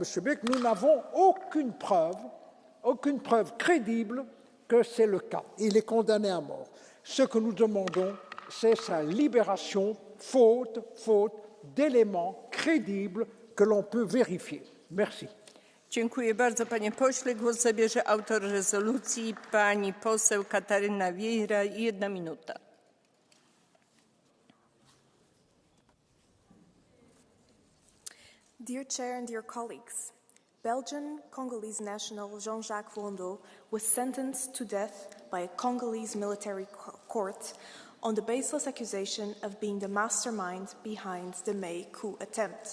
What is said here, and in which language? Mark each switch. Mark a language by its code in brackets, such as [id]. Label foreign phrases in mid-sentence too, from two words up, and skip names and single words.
[fr] Beck, nous n'avons aucune preuve crédible que c'est le cas. Il est condamné à mort. Ce que nous demandons, c'est sa libération, faute d'éléments crédibles que l'on peut vérifier. Merci. [pl] Dziękuję bardzo, panie pośle. Głos zabierze autor rezolucji, pani poseł Kataryna Vieira. 1 minuta. [en] Dear Chair and dear colleagues, Belgian Congolese national Jean-Jacques Wondo was sentenced to death by a Congolese military court on the baseless accusation of being the mastermind behind the May coup attempt.